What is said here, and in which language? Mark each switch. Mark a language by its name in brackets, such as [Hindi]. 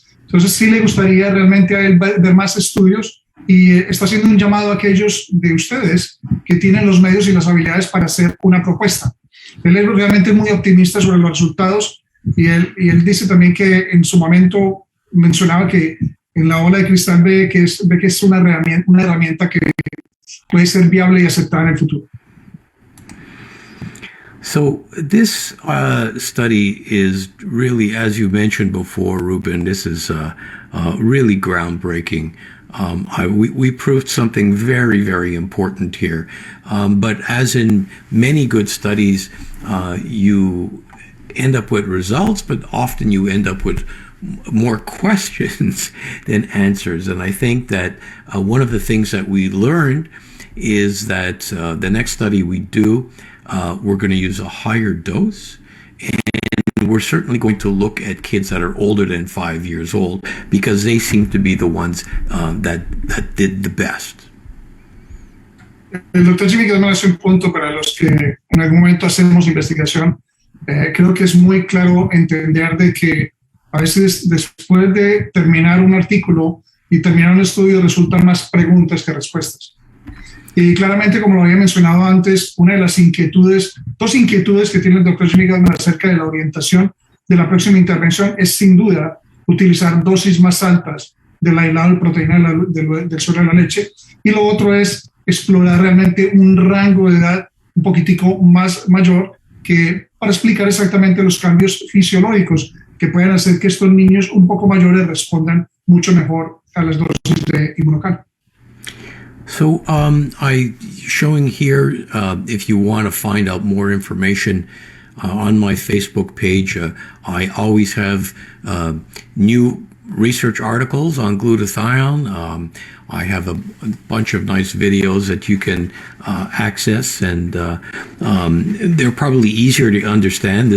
[Spanish] Entonces, sí le gustaría realmente a él ver más estudios y está haciendo un llamado a aquellos de ustedes que tienen los medios y las habilidades para hacer una propuesta. Él es realmente muy optimista sobre los resultados y él dice también que en su momento mencionaba que en la bola de cristal ve que es una herramienta que puede ser viable y aceptada en el futuro. [English] So this study is really, as you mentioned before, Rubén, this is really groundbreaking. We proved something very, very important here. But as in many good studies, you end up with results, but often you end up with more questions than answers. And I think that one of the things that we learned is that the next study we do, we're going to use a higher dose, and we're certainly going to look at kids that are older than 5 years old because they seem to be the ones that did the best. [Spanish] El doctor Jimmy Gutman hace un punto para los que en algún momento hacemos investigación. Creo que es muy claro entender de que a veces después de terminar un artículo y terminar un estudio resultan más preguntas que respuestas. Y claramente, como lo había mencionado antes, una de las dos inquietudes que tiene el doctor Jimmy Gutman acerca de la orientación de la próxima intervención es sin duda utilizar dosis más altas del aislado de proteína del sobre de la leche. Y lo otro es explorar realmente un rango de edad un poquitico más mayor para explicar exactamente los cambios fisiológicos que pueden hacer que estos niños un poco mayores respondan mucho mejor a las dosis de inmunocal. [English] So I'm showing here, if you want to find out more information on my Facebook page, I always have new research articles on glutathione. I have a bunch of nice videos that you can access, and they're probably easier to understand.